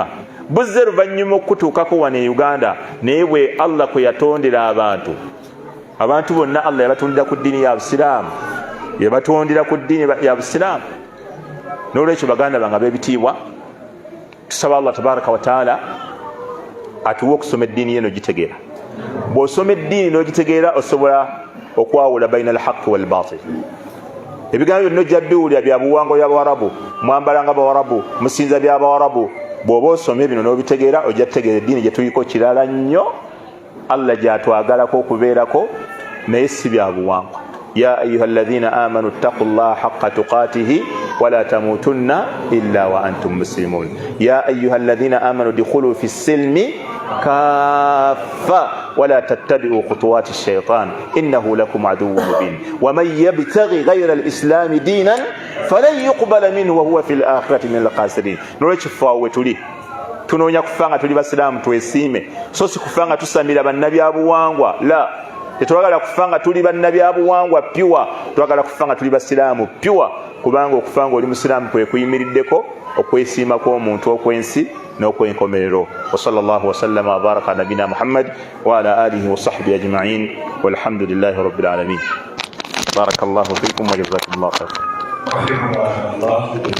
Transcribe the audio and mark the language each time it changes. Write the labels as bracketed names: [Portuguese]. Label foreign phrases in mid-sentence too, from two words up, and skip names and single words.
[Ganda] Buzze oluvannyuma okutuukako wano e Uganda, naye bwe Allah kwe yatondera abantu bonna Allah yabatondera ku ddiini ya Busiraamu, yabatondera ku ddiini ya Busiraamu. N'olwekyo baganda bange ab'ebitiibwa, tusaba Allah [Arabic] تبارك وتعالى [Ganda] atuwe okusoma eddiini ye n'ogitegeera. Bw'osoma eddiini n'ogitegeera osobola okwawula [Arabic] بين الحق والباطل. [Ganda] Ebigambo byonna ojja biwulira bya buwangwa by'Abawarabu, mwambala nga Abawarabu, musinza by'Abawarabu. Bw'oba osomye bino n'obitegeera ojja kutegeera eddiini gye tuliko kirala nnyo, Allah gy'atwagalako okubeerako, naye si bya buwangwa. [Arabic] يا أيها الذين آمنوا اتقوا الله حق تقاته ولا تموتن إلا وأنتم مسلمون. يا أيها الذين آمنوا ادخلوا في السلم كافة ولا تتبعوا خطوات الشيطان إنه لكم عدو مبين. ومن يبتغ غير الإسلام دينا فلن يقبل منه وهو في الآخرة من الخاسرين. [Ganda] N'olwekifaawe tuli tunoonya kufa nga tuli basiraamu twesiime, so si kufa nga tusamira bannabyabuwangwa. La, tetwagala kufa nga tuli bannabyabuwangwa pyuwa, twagala kufa nga tuli basiraamu pyuwa, kubanga okufa nga oli musiraamu kwe kuyimiriddeko okwesiima kw'omuntu okwensi n'okwenkomerero. [Arabic] وصلى الله وسلم وبارك على نبينا محمد وعلى آله وصحبه أجمعين والحمد لله رب العالمين. بارك الله فيكم وجزاكم الله خيرا.